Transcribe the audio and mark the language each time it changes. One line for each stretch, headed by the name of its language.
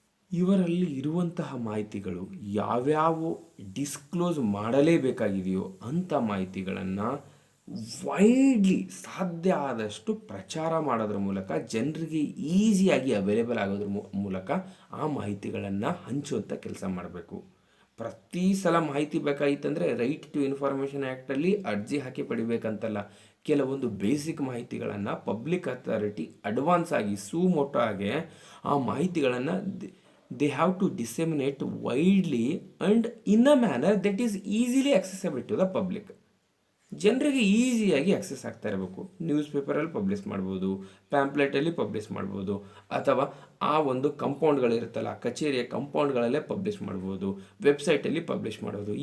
Kannada: ಇವರಲ್ಲಿ ಇರುವಂತಹ ಮಾಹಿತಿಗಳು ಯಾವ್ಯಾವ ಡಿಸ್ಕ್ಲೋಸ್ ಮಾಡಲೇಬೇಕಾಗಿದೆಯೋ ಅಂಥ ಮಾಹಿತಿಗಳನ್ನು ವೈಡ್ಲಿ ಸಾಧ್ಯ ಆದಷ್ಟು ಪ್ರಚಾರ ಮಾಡೋದ್ರ ಮೂಲಕ, ಜನರಿಗೆ ಈಸಿಯಾಗಿ ಅವೈಲೇಬಲ್ ಆಗೋದ್ರ ಮೂಲಕ ಆ ಮಾಹಿತಿಗಳನ್ನು ಹಂಚುವಂಥ ಕೆಲಸ ಮಾಡಬೇಕು. ಪ್ರತಿ ಸಲ ಮಾಹಿತಿ ಬೇಕಾಗಿತ್ತಂದರೆ ರೈಟ್ ಟು ಇನ್ಫಾರ್ಮೇಷನ್ ಆ್ಯಕ್ಟಲ್ಲಿ ಅರ್ಜಿ ಹಾಕಿ ಪಡಿಬೇಕಂತಲ್ಲ. ಕೆಲವೊಂದು ಬೇಸಿಕ್ ಮಾಹಿತಿಗಳನ್ನು ಪಬ್ಲಿಕ್ ಅಥಾರಿಟಿ ಅಡ್ವಾನ್ಸ್ ಆಗಿ ಸುಮೋಟೋ ಆಗಿ ಆ ಮಾಹಿತಿಗಳನ್ನು
English: they have to disseminate widely and in a manner that is easily accessible to the public.
Kannada: ಜನರಿಗೆ ಈಸಿಯಾಗಿ ಆಕ್ಸೆಸ್ ಆಗ್ತಾ ಇರಬೇಕು. ನ್ಯೂಸ್ ಪೇಪರಲ್ಲಿ ಪಬ್ಲಿಷ್ ಮಾಡ್ಬೋದು, ಪ್ಯಾಂಪ್ಲೆಟಲ್ಲಿ ಪಬ್ಲಿಷ್ ಮಾಡ್ಬೋದು, ಅಥವಾ ಆ ಒಂದು ಕಂಪೌಂಡ್ಗಳಿರುತ್ತಲ್ಲ, ಕಚೇರಿಯ ಕಂಪೌಂಡ್ಗಳಲ್ಲೇ ಪಬ್ಲಿಷ್ ಮಾಡ್ಬೋದು, ವೆಬ್ಸೈಟಲ್ಲಿ ಪಬ್ಲಿಷ್ ಮಾಡ್ಬೋದು.